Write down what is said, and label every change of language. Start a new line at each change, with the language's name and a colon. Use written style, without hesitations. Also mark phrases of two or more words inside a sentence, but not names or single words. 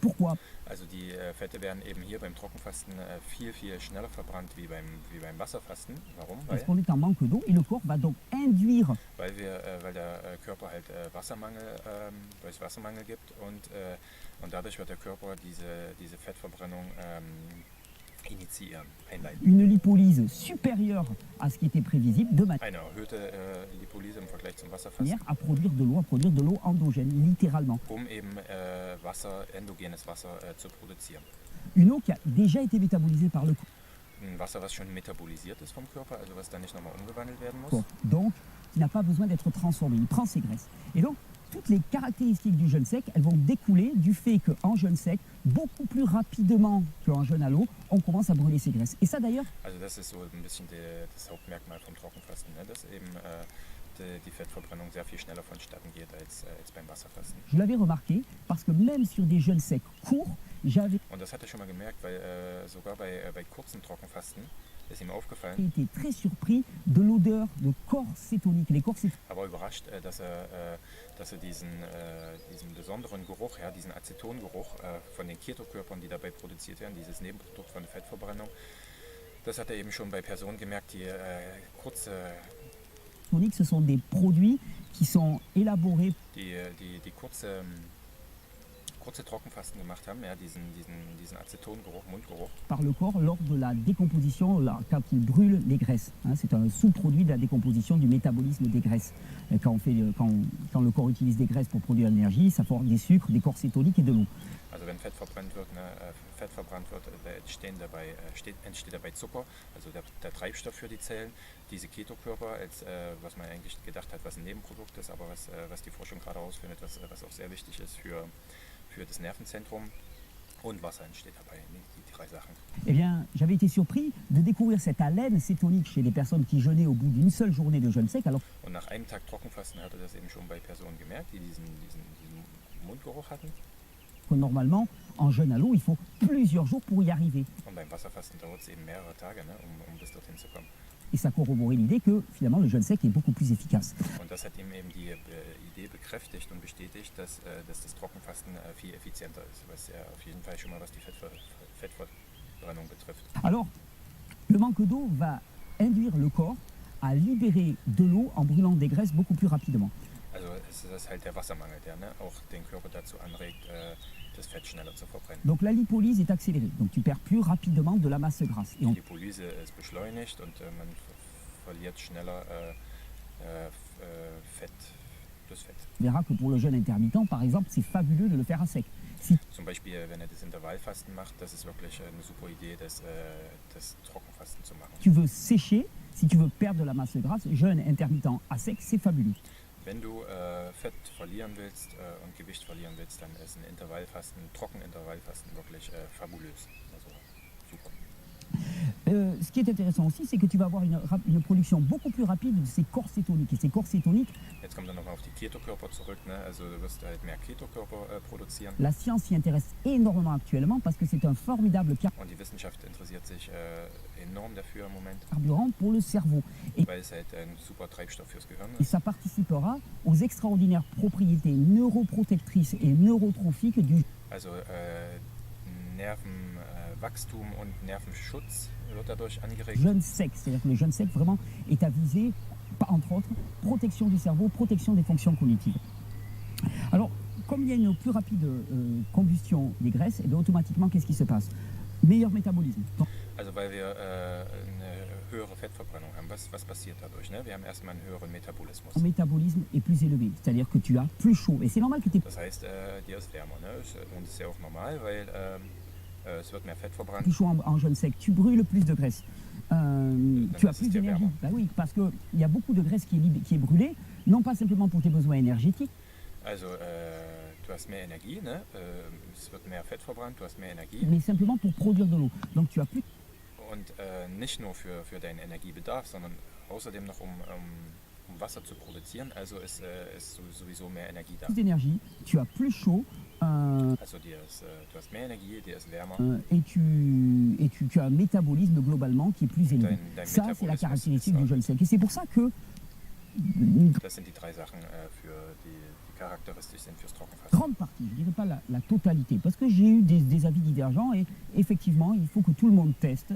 French: Pourquoi?
German: Also die Fette werden eben hier beim Trockenfasten viel schneller verbrannt wie beim Wasserfasten. Warum?
French: Parce qu'on est en manque d'eau et le corps va donc induire
German: Weil der Körper halt weil es Wassermangel gibt, und dadurch wird der Körper diese Fettverbrennung initiieren, einleiten.
French: une lipolyse supérieure à ce qui était prévisible de
German: Eine erhöhte Lipolyse im Vergleich zum Wasserfasten,
French: manière à produire de l'eau endogène, littéralement.
German: eben endogenes Wasser zu produzieren.
French: Une eau qui a déjà été métabolisée par le
German: Ein Wasser, was schon metabolisiert ist vom Körper, also was dann nicht nochmal umgewandelt werden muss.
French: corps, donc qui n'a pas besoin d'être transformé. Il prend ses graisses. Et donc, toutes les caractéristiques du jeûne sec, elles vont découler du fait qu'en jeûne sec, beaucoup plus rapidement qu'en jeûne à l'eau, on commence à brûler ses graisses. Et ça d'ailleurs,
German: Also das ist so ein bisschen das Hauptmerkmal vom Trockenfasten, ne? Dass eben die Fettverbrennung sehr viel schneller vonstatten geht als beim Wasserfasten.
French: je l'avais remarqué, parce que même sur des jeûnes secs courts, j'avais
German: Und das hat er schon mal gemerkt, weil sogar bei kurzen Trockenfasten ist ihm aufgefallen,
French: été très surpris de l'odeur de corps cétonique. Les corps cétoniques,
German: aber überrascht, dass er diesen besonderen Geruch, ja, diesen Acetongeruch von den Ketokörpern, die dabei produziert werden, dieses Nebenprodukt von der Fettverbrennung, das hat er eben schon bei Personen gemerkt, die kurze
French: ce sont des produits qui sont élaborés
German: kurze Trockenfasten gemacht haben, ja, diesen Acetongeruch, Mundgeruch.
French: par le corps lors de la décomposition, quand il brûle les graisses. Hein, c'est un sous-produit de la décomposition du métabolisme des graisses. Quand le corps utilise des graisses pour produire de l'énergie, ça forme des sucres, des corps cétoniques et de l'eau.
German: Also wenn Fett verbrannt wird, entsteht dabei Zucker, also der Treibstoff für die Zellen. Diese Ketokörper, was man eigentlich gedacht hat, was ein Nebenprodukt ist, aber was die Forschung gerade herausfindet, was auch sehr wichtig ist für das Nervenzentrum. Und Wasser entsteht dabei, die drei Sachen.
French: Eh bien, j'avais été surpris de découvrir cette haleine cétonique chez les personnes qui jeûnaient au bout d'une seule journée de jeûne sec. Alors,
German: Und nach einem Tag Trockenfasten hat er das eben schon bei Personen gemerkt, die diesen Mundgeruch hatten.
French: que normalement, en jeûne à l'eau, il faut plusieurs jours pour y arriver.
German: Und beim Wasserfasten dauert es eben mehrere Tage, ne, um bis dorthin zu kommen.
French: Et ça corroborait l'idée que finalement le jeûne sec est beaucoup plus efficace.
German: Und das hat ihm eben die Idee bekräftigt und bestätigt, dass das Trockenfasten viel effizienter ist, was ja auf jeden Fall schon mal was die Fettverbrennung betrifft.
French: Alors, le manque d'eau va induire le corps à libérer de l'eau en brûlant des graisses beaucoup plus rapidement.
German: Also es ist halt der Wassermangel, der ne, auch den Körper dazu anregt, das Fett schneller zu verbrennen.
French: Donc la lipolyse est accélérée, donc tu perds plus rapidement de la masse grasse. Et
German: Die Lipolyse ist beschleunigt und man verliert schneller das Fett.
French: on verra que pour le jeûne intermittent, par exemple, c'est fabuleux de le faire à sec. Si
German: Zum Beispiel, wenn er das Intervallfasten macht, das ist wirklich eine super Idee, das Trockenfasten zu machen.
French: tu veux sécher, si tu veux perdre de la masse grasse, jeûne intermittent à sec, c'est fabuleux.
German: Wenn du Fett verlieren willst und Gewicht verlieren willst, dann ist ein Trockenintervallfasten wirklich fabulös. Also super.
French: Ce qui est intéressant aussi, c'est que tu vas avoir une production beaucoup plus rapide de ces corps cétoniques. Et ces corps cétoniques,
German: Jetzt kommt er nochmal auf die Ketokörper zurück, ne? Also du wirst halt mehr Ketokörper produzieren.
French: la science s'y intéresse énormément actuellement parce que c'est un formidable
German: Und die Wissenschaft interessiert sich enorm dafür im Moment,
French: carburant pour le cerveau.
German: weil es halt ein super Treibstoff fürs Gehirn
French: Et
German: ist.
French: ça participera aux extraordinaires propriétés neuroprotectrices et neurotrophiques du
German: Also Nervenwachstum und Nervenschutz wird dadurch angeregt.
French: jeûne sec. C'est-à-dire que le jeûne sec vraiment est à viser, entre autres, protection du cerveau, protection des fonctions cognitives. Alors, comme il y a une plus rapide combustion des graisses, et bien automatiquement, qu'est-ce qui se passe? Meilleur métabolisme. Donc,
German: Also weil wir eine höhere Fettverbrennung haben. Was passiert dadurch? Ne? Wir haben erstmal einen höheren Metabolismus.
French: ton métabolisme est plus élevé, c'est-à-dire que tu as plus chaud. Et c'est normal que tu aies
German: Das heißt, dir ist wärmer. Ne? Und das ist ja auch normal, weil es wird mehr Fett verbrannt.
French: plus chaud en jeûne sec, tu brûles plus de graisse. Tu as
German: das
French: plus
German: ist ja
French: d'énergie.
German: wärmer.
French: Bah oui, parce qu'il y a beaucoup de graisse qui est brûlée, non pas simplement pour tes besoins énergétiques,
German: Also du hast mehr Energie, ne? Es wird mehr Fett verbrannt, du hast mehr Energie.
French: mais simplement pour produire de l'eau. Donc tu as plus
German: Und nicht nur für deinen Energiebedarf, sondern außerdem noch um Wasser zu produzieren. Also ist sowieso mehr Energie da.
French: d'énergie, tu as plus chaud
German: Also du hast mehr Energie, dir ist wärmer.
French: et tu as un métabolisme globalement qui est plus élevé.
German: Dein
French: Ça, c'est la
German: Metabolismus
French: caractéristique
German: ist
French: du jeûne sec. Et c'est pour ça que
German: Das sind die drei Sachen, die charakteristisch sind fürs Trockenfasten.
French: grande partie, je ne dirais pas la totalité, parce que j'ai eu des avis divergents et effectivement, il faut que tout le monde teste.